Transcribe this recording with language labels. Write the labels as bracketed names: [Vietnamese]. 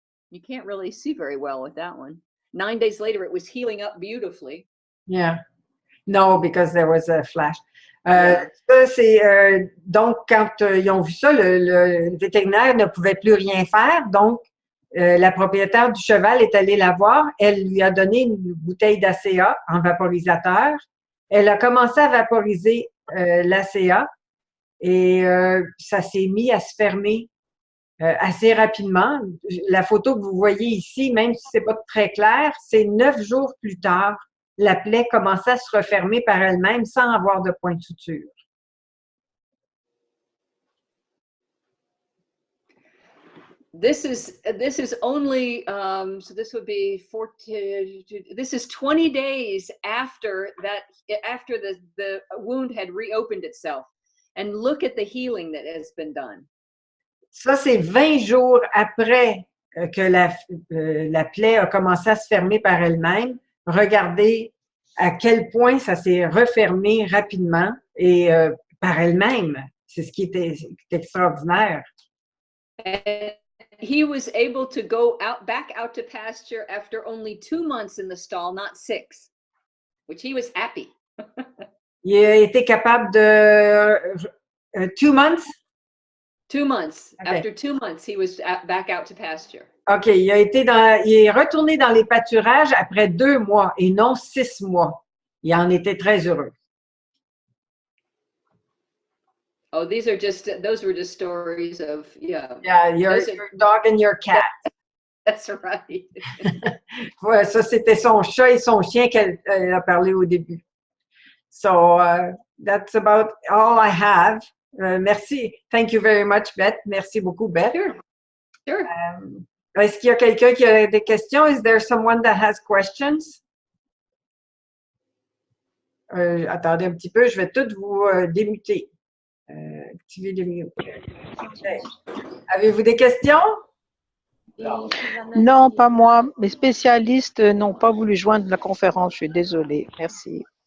[English] You can't really see very well with that one. 9 days later, it was healing up beautifully. Yeah. No, because there was a flash. [French] Ça, c'est donc quand ils ont vu ça, le vétérinaire ne pouvait plus rien faire. Donc, la propriétaire du cheval est allée la voir. Elle lui a donné une bouteille d'ASEA en vaporisateur. Elle a commencé à vaporiser l'ASEA et ça s'est mis à se fermer assez rapidement. La photo que vous voyez ici, même si c'est pas très clair, c'est 9 jours plus tard. La plaie commençait à se refermer par elle-même sans avoir de point de suture. [English] This is only so this would be 14. This is 20 days after the wound had reopened itself, and look at the healing that has been done. [French] Ça, c'est 20 jours après que la plaie a commencé à se fermer par elle-même. Regardez à quel point ça s'est refermé rapidement et par elle-même. C'est ce qui était extraordinaire. [English] And he was able to go back out to pasture after only 2 months in the stall, not 6, which he was happy. [French] Il a été capable de [English] 2 months? 2 months. Okay. After 2 months, he was back out to pasture. OK. [French] Il est retourné dans les pâturages après 2 mois et non 6 mois. Il en était très heureux. [English] Oh, those were just stories of, yeah. Yeah, your dog and your cat. That's right. [French] Ouais, ça, c'était son chat et son chien qu'elle a parlé au début. [English] So, that's about all I have. [French] Merci. [English] Thank you very much, Beth. [French] Merci beaucoup, Beth. [English] Sure. Sure. [French] Est-ce qu'il y a quelqu'un qui a des questions? [English] Is there someone that has questions? [French] Attendez un petit peu, je vais tout vous démuter. Activer le mute. Okay. Avez-vous des questions? Non, pas moi. Les spécialistes n'ont pas voulu joindre la conférence. Je suis désolée. Merci.